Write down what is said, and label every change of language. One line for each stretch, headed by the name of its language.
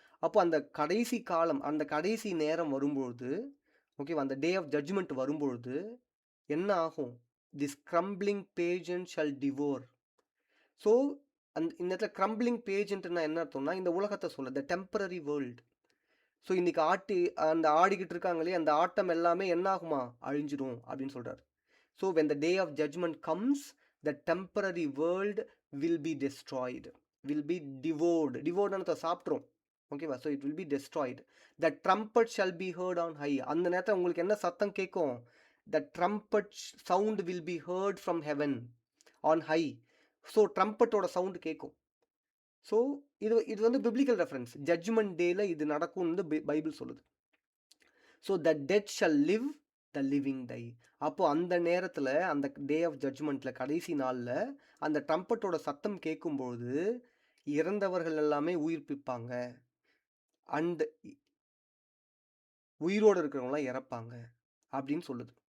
Tamil: அப்போ அந்த கடைசி காலம், அந்த கடைசி நேரம் வரும்பொழுது, ஓகேவா, அந்த டே ஆஃப் ஜட்ஜ்மெண்ட் வரும்பொழுது என்ன ஆகும்,
English: This crumbling pagan shall devour.
Tamil: ஸோ இந்த இடத்துல கிரம்பிளிங் பேஜன்ட்னா என்ன அர்த்தம்னா, இந்த உலகத்தை சொல்ல, த டெம்பரரி வேர்ல்டு. ஸோ இன்றைக்கி ஆடிக்கிட்டு இருக்காங்களே அந்த ஆட்டம் எல்லாமே என்ன ஆகுமா, அழிஞ்சிடும் அப்படின்னு சொல்கிறார்.
English: so when the day of judgment comes, the temporary world will be destroyed, will be devoured
Tamil: சாப்பிட்றோம், ஓகேவா.
English: So it will be destroyed. The trumpet shall be heard on high.
Tamil: அந்த நேரத்தில் உங்களுக்கு என்ன சத்தம் கேட்கும்,
English: the trumpet sound will be heard from heaven on high.
Tamil: So ட்ரம்பட்டோட sound கேட்கும். So இது வந்து பிப்ளிக்கல் ரெஃபரன்ஸ். ஜட்ஜ்மெண்ட் டேல இது நடக்கும்னு பைபிள் சொல்லுது.
English: So the dead shall live, the living die.
Tamil: அப்போ அந்த நேரத்தில், அந்த டே ஆஃப் ஜட்ஜ்மெண்ட்டில், கடைசி நாளில் அந்த ட்ரம்பட்டோட சத்தம் கேட்கும்பொழுது இறந்தவர்கள் எல்லாமே உயிர்ப்பிப்பாங்க, அண்ட் உயிரோடு இருக்கிறவங்களாம் இறப்பாங்க அப்படின்னு சொல்லுது.